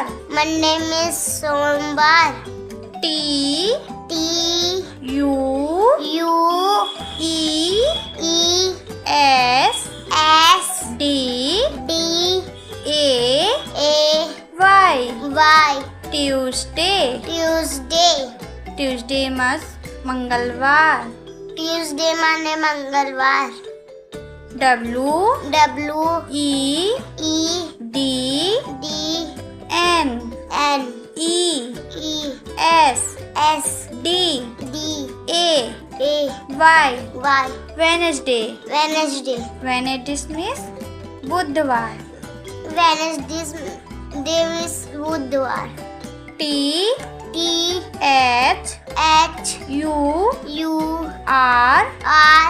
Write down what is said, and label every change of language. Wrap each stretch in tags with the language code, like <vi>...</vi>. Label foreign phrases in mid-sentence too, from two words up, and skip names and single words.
<en>Monday means सोमवार. T T U U E E S S D D A A Y. Y. Tuesday. Tuesday. Tuesday means मंगलवार.</en> <hi>Tuesday माने मंगलवार.</hi> <en>W W E E D D N N E E S S D D A A Y. Y. Wednesday. Wednesday. Wednesday means बुधवार. Wednesday is बुधवार. T T H H U U R R</en>